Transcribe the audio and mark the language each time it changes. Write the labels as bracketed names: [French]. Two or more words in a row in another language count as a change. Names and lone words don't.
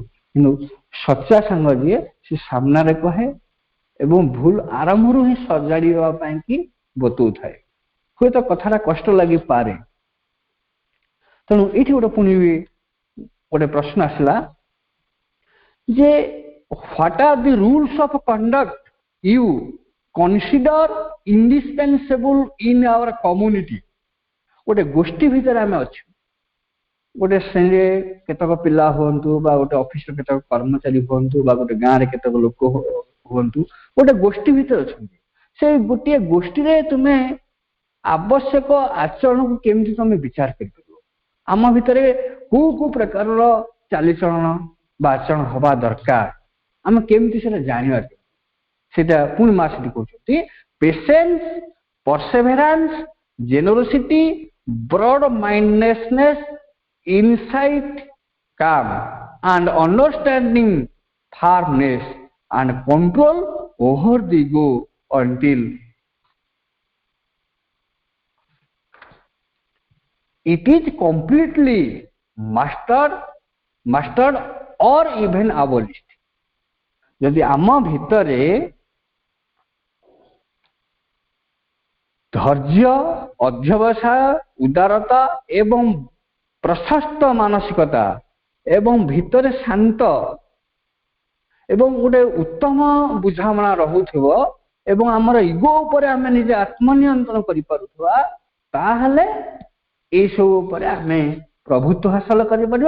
[Odia] କିନ୍ତୁ ସଚ୍ଚା ସାଙ୍ଗ ଯିଏ, ସେ ସାମ୍ନାରେ କହେ ଏବଂ ଭୁଲ ଆରମ୍ଭରୁ ହିଁ ସଜାଡିବା ପାଇଁ କି ବତଉଥାଏ। ହୁଏତ କଥାଟା କଷ୍ଟ ଲାଗିପାରେ। ତେଣୁ ଏଇଠି ପୁଣି ଗୋଟେ ପ୍ରଶ୍ନ ଆସିଲା ଯେ [English] what are the rules of conduct you consider indispensable in our community? [Odia] ଗୋଟେ ଗୋଷ୍ଠୀ ଭିତରେ ଆମେ ଅଛୁ, ଗୋଟେ ଶ୍ରେଣୀରେ କେତେକ ପିଲା ହୁଅନ୍ତୁ ବା ଗୋଟେ ଅଫିସର କେତେକ କର୍ମଚାରୀ ହୁଅନ୍ତୁ ବା ଗୋଟେ ଗାଁରେ କେତେକ ଲୋକ ହୁଅନ୍ତୁ, ଗୋଟେ ଗୋଷ୍ଠୀ ଭିତରେ ଅଛନ୍ତି। ସେଇ ଗୋଟିଏ ଗୋଷ୍ଠୀରେ ତୁମେ ଆବଶ୍ୟକ ଆଚରଣକୁ କେମିତି ତମେ ବିଚାର କରିପାରିବ। ଆମ ଭିତରେ କୋଉ ପ୍ରକାରର ଚାଲିଚଳନ ବା ଆଚରଣ ହବା ଦରକାର, ଆମେ କେମିତି ସେଟା ଜାଣିବା, ସେଟା ପୁଣି ମା ସେଠି କହୁଛନ୍ତି, [English] patience, perseverance, generosity, broad-mindedness, insight, calm and understanding, firmness and control over the ego until it is completely mastered or even abolished। [Odia] ଯଦି ଆମ ଭିତରେ ଧୈର୍ଯ୍ୟ, ଅଧ୍ୟବସାୟ, ଉଦାରତା ଏବଂ ପ୍ରଶସ୍ତ ମାନସିକତା ଏବଂ ଭିତରେ ଶାନ୍ତ ଏବଂ ଗୋଟେ ଉତ୍ତମ ବୁଝାମଣା ରହୁଥିବ ଏବଂ ଆମର ଇଗୋ ଉପରେ ଆମେ ନିଜେ ଆତ୍ମନିୟନ୍ତ୍ରଣ କରିପାରୁଥିବା, ତାହେଲେ ଏଇସବୁ ଉପରେ ଆମେ ପ୍ରଭୁତ୍ୱ ହାସଲ କରିପାରିବା।